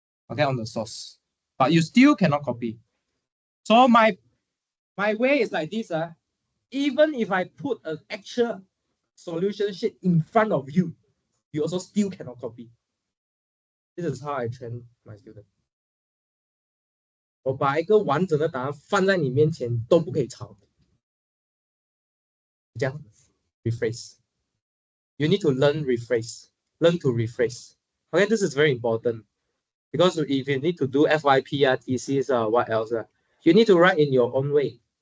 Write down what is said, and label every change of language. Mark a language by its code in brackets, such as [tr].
[en] Okay, on the source, but you still cannot copy. So my way is like this. Even if I put an actual solution sheet in front of you, you also still cannot copy. This is how I train my student. [zh] 我把一个完整的答案放在你面前，都不可以抄。这样 [en] rephrase. You need to learn rephrase. Learn to rephrase. Okay, this is very important because if you need to do FYP, thesis, what else, you need to write in your own way.